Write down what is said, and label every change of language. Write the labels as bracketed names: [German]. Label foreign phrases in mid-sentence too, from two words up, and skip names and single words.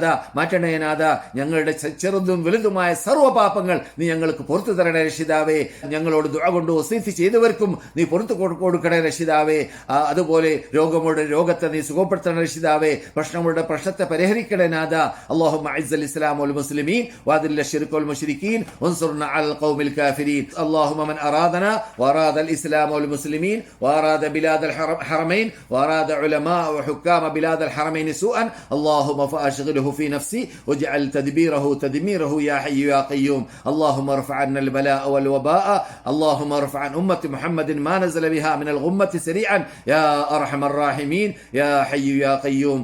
[Malayalam] ഞങ്ങളുടെ ചെറുതും വലുതുമായ സർവ്വപാപങ്ങൾ നീ ഞങ്ങൾക്ക് പുറത്തു തരണേ രക്ഷിതാവേ. ഞങ്ങളോട് ദുആ കൊണ്ട് വസീയത്ത് ചെയ്തവർക്കും നീ പുറത്തു കൊടുക്കണേ രക്ഷിതാവേ. അതുപോലെ രോഗത്തെ നീ സുഖപ്പെടുത്തണേ രക്ഷിതാവേ. പ്രശ്നത്തെ പരിഹരിക്കണേ നാഥ. [Arabic] اللهم أعز الإسلام والمسلمين وأذل الشرك والمشركين وانصرنا على القوم الكافرين. اللهم من أرادنا وأراد الإسلام والمسلمين وأراد بلاد الحرمين وأراد علماء وحكام بلاد الحرمين سوءا اللهم فأشغله في نفسي واجعل تدميره يا حي يا قيوم. اللهم ارفع عنا البلاء والوباء. اللهم ارفع عن أمة محمد ما نزل بها من الغمة سريعا يا أرحم الراحمين يا حي يا قيوم.